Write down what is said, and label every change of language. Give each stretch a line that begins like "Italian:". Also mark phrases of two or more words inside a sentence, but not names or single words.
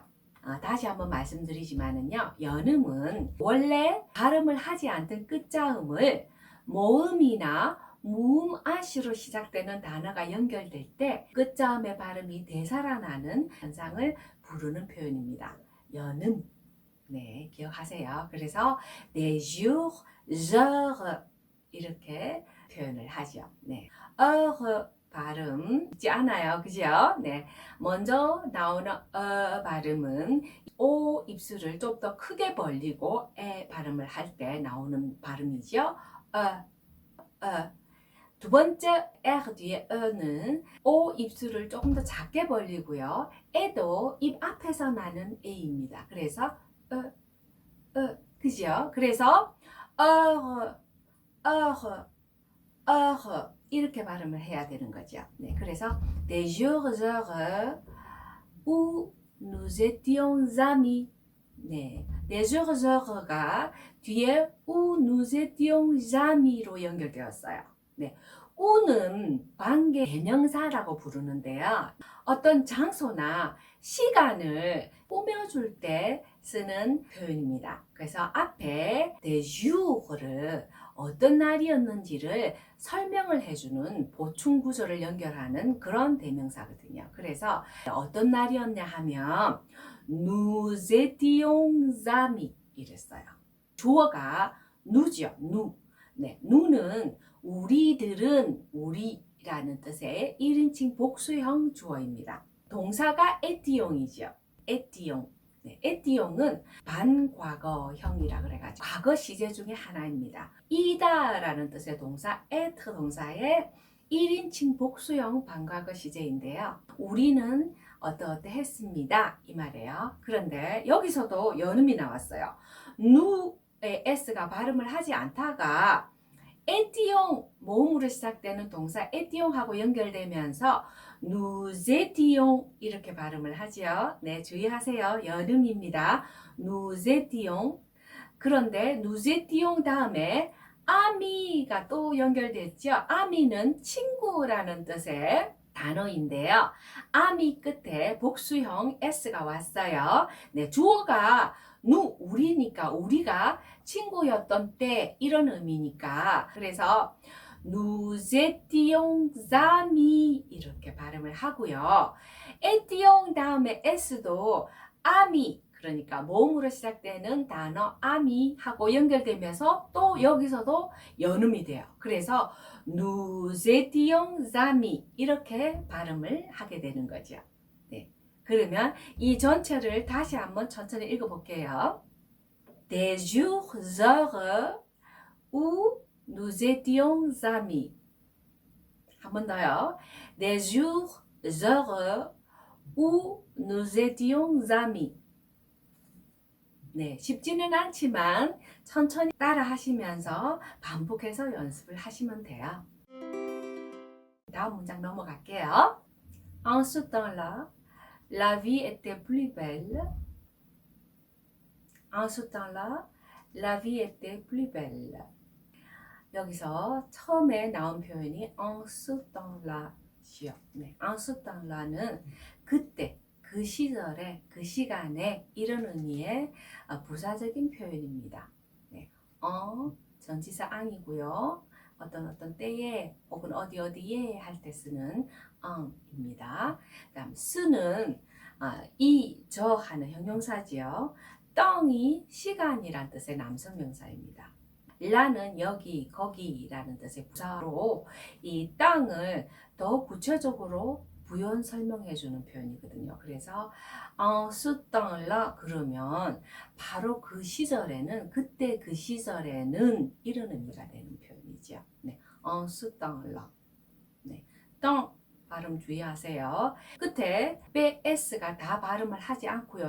Korean: 다시 한번 말씀드리지만은요, 연음은 원래 발음을 하지 않던 끝자음을 모음이나 무음 아시로 시작되는 단어가 연결될 때 끝자음의 발음이 되살아나는 현상을 부르는 표현입니다. 연음. 네, 기억하세요. 그래서
French: des jours heureux
Korean: 이렇게 표현을 하죠. 네, heureux 발음 있지 않아요. 그죠? 네, 먼저 나오는 발음은 O 입술을 좀 더 크게 벌리고 에 발음을 할 때 나오는 발음이죠. 두 번째 R 뒤에 E는 O 입술을 조금 더 작게 벌리고요. 에도 입 앞에서 나는 A입니다. 그래서 그죠? 그래서 이렇게 발음을 해야 되는 거죠.
French: 네, 그래서 des jours heureux où nous étions amis. 네, des jours heureux가 뒤에 où nous étions amis로 연결되었어요.
Korean: 네, 우는 관계 대명사라고 부르는데요. 어떤 장소나 시간을 꾸며줄 때 쓰는 표현입니다. 그래서 앞에 des jours를 어떤 날이었는지를 설명을 해주는 보충 구조를 연결하는 그런 대명사거든요. 그래서 어떤 날이었냐 하면
French: nous étions amis
Korean: 이랬어요. 주어가 누죠. 누. 네, 누는 우리들은 우리라는 뜻의 1인칭 복수형 주어입니다. 동사가 에티용이죠. 에티용. 네, 에티용은 반과거형이라 그래가지고 과거 시제 중에 하나입니다. 이다라는 뜻의 동사 에트 동사의 1인칭 복수형 반과거 시제인데요. 우리는 어떠어떠 했습니다. 이 말이에요. 그런데 여기서도 연음이 나왔어요. 누의 s가 발음을 하지 않다가 에티용 모음으로 시작되는 동사 에티용하고 연결되면서
French: nous étions
Korean: 이렇게 발음을 하죠. 네, 주의하세요. 연음입니다.
French: nous étions.
Korean: 그런데
French: nous étions
Korean: 다음에 아미가 또 연결됐죠. 아미는 친구라는 뜻의 단어인데요. 아미 끝에 복수형 s가 왔어요. 네, 주어가 우리니까 우리가 친구였던 때 이런 의미니까 그래서
French: nous étions amis
Korean: 이렇게 발음을 하고요. étions 다음에 s도 아미 그러니까 모음으로 시작되는 단어 아미 하고 연결되면서 또 여기서도 연음이 돼요. 그래서
French: nous étions amis
Korean: 이렇게 발음을 하게 되는 거죠. 네. 그러면 이 전체를 다시 한번 천천히 읽어볼게요.
French: Des jours heureux où nous étions amis.
Korean: 한 번 더요.
French: Des jours heureux où nous étions amis.
Korean: 네, 쉽지는 않지만 천천히 따라 하시면서 반복해서 연습을 하시면 돼요. 다음 문장 넘어갈게요.
French: En ce temps-là, la vie était plus belle. En ce temps-là, la vie était plus belle.
Korean: 여기서 처음에 나온 표현이
French: en ce temps-là.
Korean: 네,
French: en ce temps-là
Korean: 는 그때, 그 시절에, 그 시간에 이런 의미의 부사적인 표현입니다. 네, 전치사 앙이고요. 어떤 때에 혹은 어디에 할 때 쓰는 입니다. 그다음 스는 저 하는 형용사지요. 떵이 시간이란 뜻의 남성 명사입니다. 라는 여기, 거기라는 뜻의 부사로 이 땅을 더 구체적으로 부연 설명해 주는 표현이거든요. 그래서
French: ce temps-là
Korean: 그러면 바로 그 시절에는, 그때 그 시절에는 이런 의미가 되는 표현이죠. 네,
French: ce temps-là.
Korean: 네, temps 발음 주의하세요. 끝에 s가 다 발음을 하지 않고요.